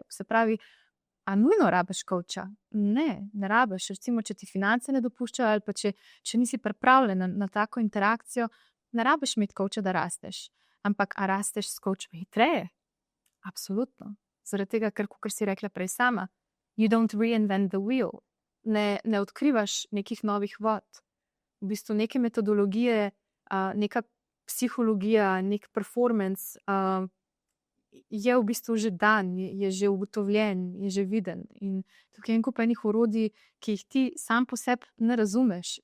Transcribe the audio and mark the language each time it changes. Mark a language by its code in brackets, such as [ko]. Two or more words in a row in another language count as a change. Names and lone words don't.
[sl] Se pravi, a nujno rabiš kovča? Ne rabiš. Recimo, če ti finance ne dopuščajo ali pa če nisi pripravljen na tako interakcijo, ne rabiš imeti kovča, da rasteš. Ampak a rasteš s kovčem hitreje? Absolutno. Zaradi tega, ker, kot si rekla prej sama, [en] you don't reinvent the wheel. [sl] Ne odkrivaš nekih novih vod. V bistvu neke metodologije, neka psihologija, nek performance je v bistvu že dan, je že ugotovljen, je že viden. In tukaj je en kup enih orodij, ki jih ti sam po sebi ne razumeš.